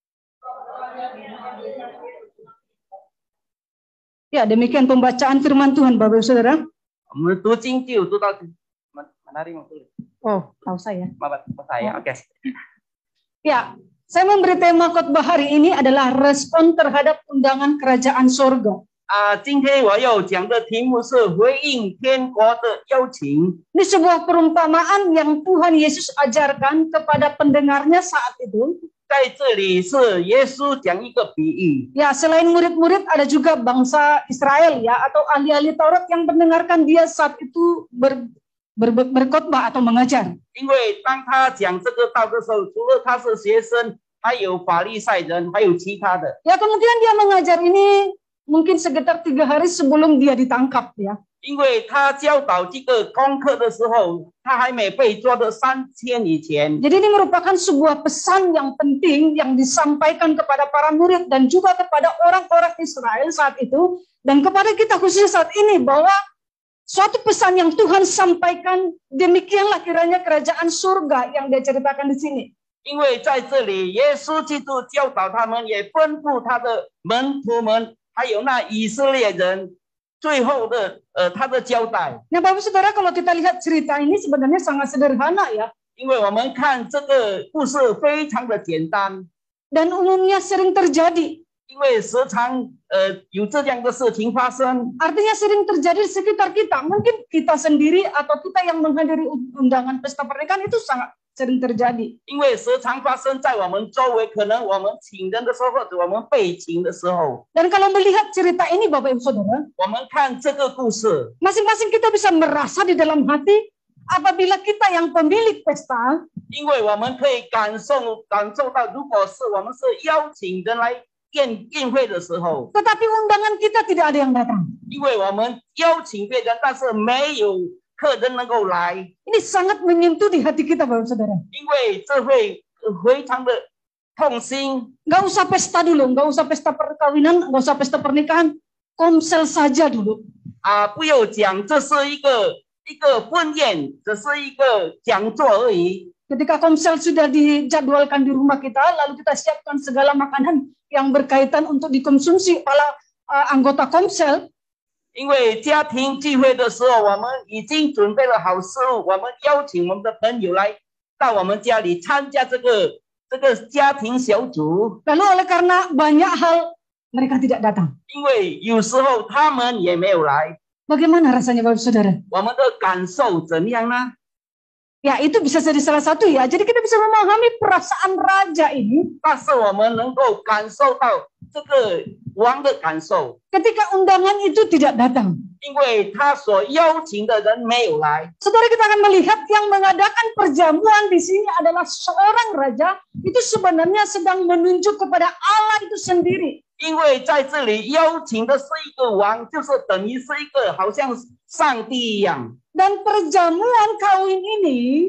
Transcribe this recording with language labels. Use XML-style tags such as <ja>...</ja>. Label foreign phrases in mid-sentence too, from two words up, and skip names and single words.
<id>Ya, demikian pembacaan firman Tuhan, Bapak Saudara. Oh, tahu saya. Oke. Ya, saya memberi tema khotbah hari ini adalah respon terhadap undangan kerajaan surga.</id> <zh>今天我要讲的题目是回应天国的邀请。</zh> <id>Ini sebuah perumpamaan yang Tuhan Yesus ajarkan kepada pendengarnya saat itu.</id> <zh>在这里是耶稣讲一个比喻。</zh> <id>Ya, selain murid-murid ada juga bangsa Israel ya atau ahli-ahli Taurat yang mendengarkan dia saat itu berkhotbah atau mengajar.</id> <zh>因为当他讲这个道的时候，除了他是学生，还有法利赛人，还有其他的。</zh> <id>Ya, kemudian dia mengajar ini mungkin sekitar 3 hari sebelum dia ditangkap ya.</id> <zh>因为他教导这个功课的时候，他还没被抓的3天以前。</zh> <id>Jadi ini merupakan sebuah pesan yang penting yang disampaikan kepada para murid dan juga kepada orang-orang Israel saat itu dan kepada kita khususnya saat ini bahwa suatu pesan yang Tuhan sampaikan, demikianlah kiranya kerajaan surga yang dia ceritakan di sini.</id> <zh>因为在这里，耶稣基督教导他们，也吩咐他的门徒们，还有那以色列人。最后的他的交代。</zh> <id>Nah, Bapak Saudara, kalau kita lihat cerita ini sebenarnya sangat sederhana ya.</id> <zh>因为我们看这个故事非常的简单，</zh> <id>dan umumnya sering terjadi.</id> <zh>因为时常有这样的事情发生。</zh> <id>Artinya sering terjadi di sekitar kita. Mungkin kita sendiri atau kita yang menghadiri undangan pesta pernikahan itu sangat sering terjadi.</id> <zh>因为时常发生在我们周围，可能我们请人的时候，或者我们被请的时候。</zh> <id>Dan kalau melihat cerita ini Bapak Ibu Saudara,</id> <zh>我们看这个故事，</zh> <id>masing-masing kita bisa merasa di dalam hati apabila kita yang pemilik pesta,</id> <zh>因为我们可以感受到，如果是我们是邀请人来宴会的时候，</zh> <id>tetapi undangan kita tidak ada yang datang.</id> <zh>因为我们邀请别人，但是没有客人能够来。</zh> <id>Ini sangat menyentuh di hati kita Bapak Saudara.</id> <zh>因为这会非常的痛心。</zh> <id>Nggak usah pesta dulu, nggak usah pesta perkawinan, nggak usah pesta pernikahan, komsel saja dulu.</id> <zh>不要讲这是一个婚宴，只是一个讲座而已。</zh> <id>Ketika komsel sudah dijadwalkan di rumah kita, lalu kita siapkan segala makanan yang berkaitan untuk dikonsumsi oleh anggota komsel.</id> <zh>因为家庭聚会的时候，我们已经准备了好食物，我们邀请我们的朋友来到我们家里参加这个家庭小组。</zh> <id>Lalu oleh karena banyak hal mereka tidak datang.</id> <zh>因为有时候他们也没有来，</zh> <id>Bagaimana rasanya Bapak Saudara?</id> <zh>我们的感受怎样呢？</zh> <id>Ya, itu bisa jadi salah satu ya. Jadi kita bisa memahami perasaan raja ini.</id> <zh>但是我们能够感受到这个王的感受，</zh> <id>Ketika undangan itu tidak datang.</id> <zh>因为他所邀请的人没有来。</zh> <id>Saudara, kita akan melihat yang mengadakan perjamuan di sini adalah seorang raja. Itu sebenarnya sedang menunjuk kepada Allah itu sendiri.</id> <zh>因为在这里邀请的是一个王，就是等于是一个好像上帝一样。</zh> <id>Dan perjamuan kawin ini,</id>